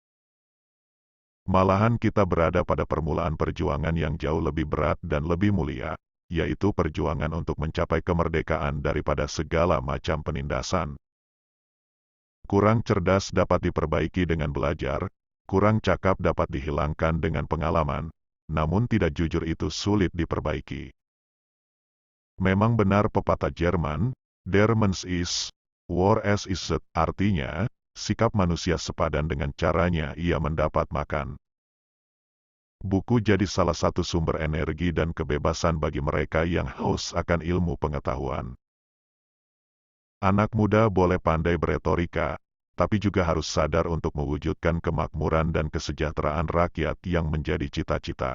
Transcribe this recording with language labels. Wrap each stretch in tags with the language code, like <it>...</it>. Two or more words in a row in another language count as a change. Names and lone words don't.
<id>Malahan kita berada pada permulaan perjuangan yang jauh lebih berat dan lebih mulia, yaitu perjuangan untuk mencapai kemerdekaan daripada segala macam penindasan. Kurang cerdas dapat diperbaiki dengan belajar, kurang cakap dapat dihilangkan dengan pengalaman, namun tidak jujur itu sulit diperbaiki. Memang benar pepatah Jerman,</id> <de>der Mensch ist, war es ist,</de> <id>artinya, sikap manusia sepadan dengan caranya ia mendapat makan. Buku jadi salah satu sumber energi dan kebebasan bagi mereka yang haus akan ilmu pengetahuan. Anak muda boleh pandai beretorika, tapi juga harus sadar untuk mewujudkan kemakmuran dan kesejahteraan rakyat yang menjadi cita-cita.</id>